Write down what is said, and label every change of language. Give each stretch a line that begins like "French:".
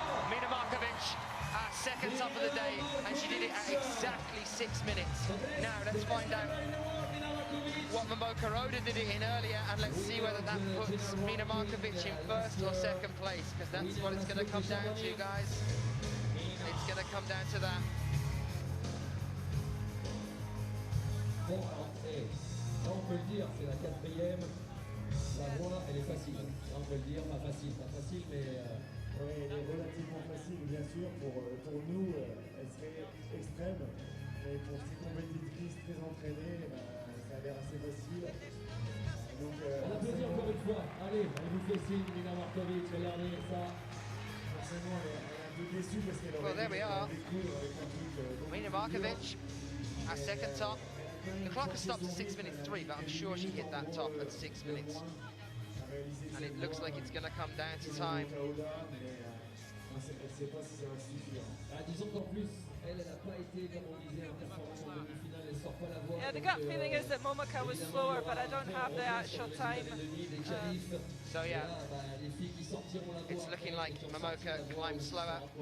English: Mina Markovic, our second top of the day, and she did it at exactly 6 minutes. Now let's find out what Momoka Oda did it in earlier, and let's see whether that puts Mina Markovic in first or second place, because that's what it's going to come down to, guys. It's going to come down to that.
French: Bon, alors, ça on peut le dire, c'est la quatrième. La voie, elle est facile. Ça on peut le dire, pas facile, mais... Oui, elle est relativement facile, bien sûr. Pour nous, elle serait extrême. Mais pour ces compétitrices très entraînées, ça a l'air assez facile. Donc, on applaudit encore une fois. Allez, elle vous fait signe, Mina Markovic, regardez ça. Forcément, elle est un peu déçue parce qu'elle
English: Well, there we are.
French: découvre avec un truc...
English: Mina Markovic, our second top. The clock has stopped at 6 minutes 3, but I'm sure she hit that top at 6 minutes. And it looks like it's going to come down to time.
French: Disons qu'en plus, elle n'a pas été, comme on disait, en performance en demi-finale, elle sort pas la voie.
English: Yeah, the gut feeling is that Momoka was slower, but I don't have the actual time. So yeah, it's looking like Momoka climbed slower.